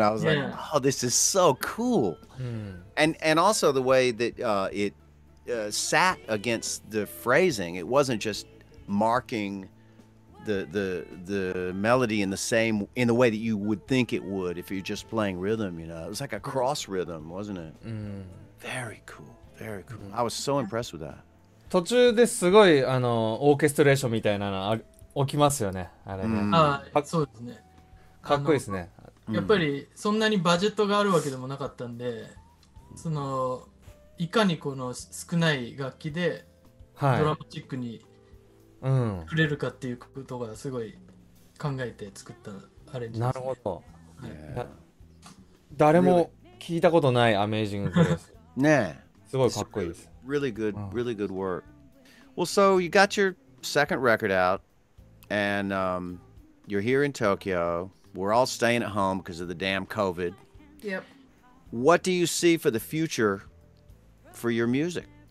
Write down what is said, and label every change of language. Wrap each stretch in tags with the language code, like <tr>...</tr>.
<en>I was like, oh, this is so cool. And also the way that it sat against the phrasing. It wasn't just marking the melody in the way that you would think it would if you're just playing rhythm, It was like a cross rhythm, wasn't it? Very cool, very cool. I was so impressed with that.</en> <ja>途中ですごいオーケストレーションみたいなの起きますよね、あれね。そうですね。かっこいいですね。やっぱりそんなにバジェットがあるわけでもなかったんで、いかにこの少ない楽器でドラマチックに触れるかっていうことがすごい考えて作ったアレンジですね。なるほど。誰も聞いたことないアメージンググレース。ねえ。すごいかっこいいです。</ja> <en>Really good work. Well, so you got your second record out, and you're here in Tokyo. We're all staying at home because of the damn COVID. Yep. What do you see for the future for your music?</en>